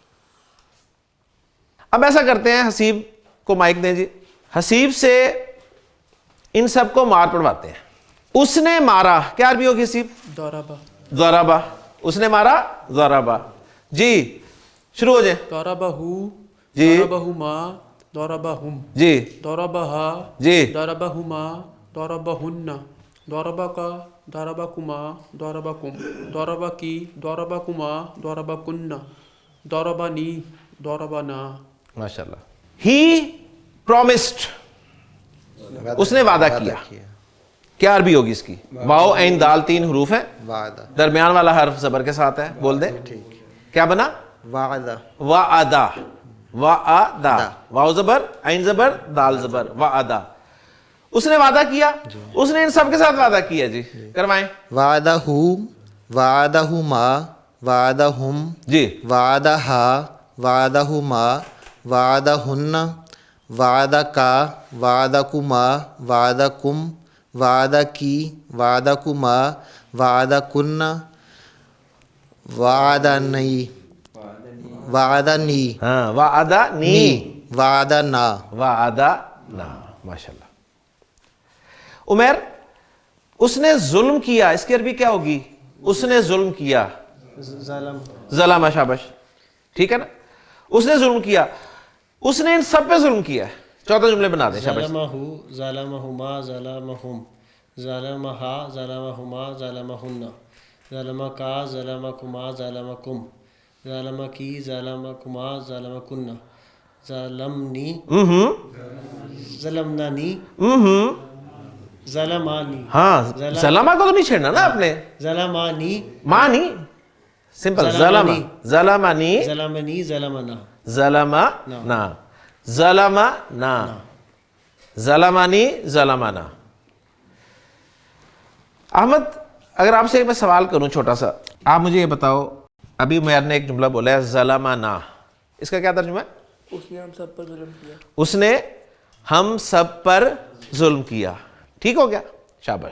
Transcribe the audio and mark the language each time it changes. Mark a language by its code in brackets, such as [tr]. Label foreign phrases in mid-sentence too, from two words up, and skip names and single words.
[ur] اب ایسا کرتے ہیں, حسیب کو مائک دیں جی, حسیب سے ان سب کو مار پڑواتے ہیں. اس نے مارا, کیا عربی ہوگی حسیب؟ [ar] ضربہ. ضربہ, [ur] اس نے مارا ضربہ. جی شروع ہو جائیں. [ar] ضربہو, [ur] جی. [ar] ضربہما, ضربہم, [ur] جی. [ar] ضربہا, [ur] جی. [ar] ضربہما, ضربہن, ضربکا, ضربکما, ضربکم, ضربکی, ضربکما, ضربکن, ضربنی, ضربنا. [ur] ماشاءاللہ. [en] he promised, [ur] اس نے وعدہ کیا. کیا عربی ہوگی اس کی؟ واو عین دال 3 حروف ہیں, درمیان والا حرف زبر کے ساتھ ہے, بول دیں. کیا بنا؟ وعدہ. وعدہ. وعدہ, واو زبر عین زبر دال زبر, وعدہ. اس نے وعدہ کیا, اس نے ان سب کے ساتھ وعدہ کیا. جی کروائیں. [ar] وعدہو, وعدہما, وعدہم, [ur] جی. [ar] وعدہا, وعدہما, وعدہن, وعدکا, وعدکما, وعدکم, وعدکی, وعدکما, وعدکن, وعدنی, وعدنی, ہاں وعدنی, وعدنا, وعدنا. [ur] ماشاءاللہ. عمیر, اس نے ظلم کیا, اس کی عربی کیا ہوگی؟ اس نے ظلم کیا. ظلم. شاباش, ٹھیک ہے نا. اس نے ظلم کیا, اس نے ان سب پہ ظلم کیا. 14 جملے بنا دیں. شاباش. [ar] ظلمہو, ظلمہما, ظلمہم, ظلمہا, ظلمہما, ظلمہن, ظلمکا, ظلمکما, ظلمکم, ظلمکی, ظلمکما, ظلمکن, ظلمنی, ظلمنانی, ظلمانی. [ur] ہاں ظلمہ کو تو نہیں چھیڑنا نا آپ نے. [ar] ظلمانی, [ur] مانی, سمپل. ظلم, [ar] ظلمنی, ظلمنی, ظلمنا, ظلمنا, ظلمنا, ظلمنی, ظلمنا. [ur] احمد, اگر آپ سے ایک میں سوال کروں چھوٹا سا, آپ مجھے یہ بتاؤ, ابھی عمیر نے ایک جملہ بولا ہے ظلمنا, اس کا کیا ترجمہ ہے؟ اس نے ہم سب پر ظلم کیا. اس نے ہم سب پر ظلم کیا. ٹھیک ہو گیا, شاباش.